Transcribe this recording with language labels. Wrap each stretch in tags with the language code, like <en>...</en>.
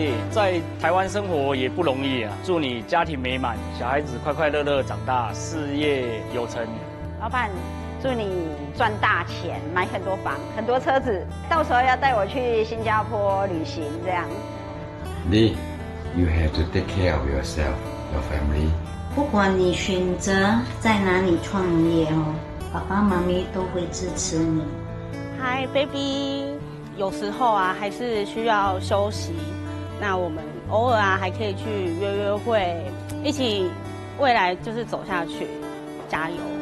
<zh>在台湾生活也不容易啊！祝你家庭美满，小孩子快快乐乐长大，事业有成。老板，祝你赚大钱，买很多房、很多车子，到时候要带我去新加坡旅行，这样。</zh> <en>Lee, you have to take care of yourself, your family.</en> <zh>不管你选择在哪里创业哦，爸爸妈咪都会支持你。</zh> <en>Hi, baby。</en> <zh>有时候啊，还是需要休息。那我们偶尔啊，还可以去约约会，一起未来就是走下去，加油。</zh>